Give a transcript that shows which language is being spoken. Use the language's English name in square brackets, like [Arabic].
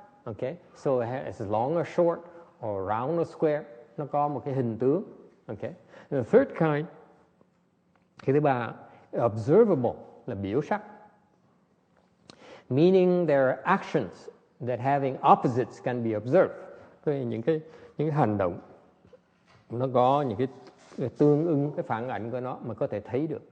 [English] Okay, so it's long or short or round or square. [Vietnamese] Nó có một cái hình tướng. Okay. [English] The third kind, [Vietnamese] cái thứ ba, observable là biểu sắc. [English] Meaning there are actions that having opposites can be observed. [Vietnamese] Những cái hành động nó có những cái tương ứng, cái phản ảnh của nó mà có thể thấy được.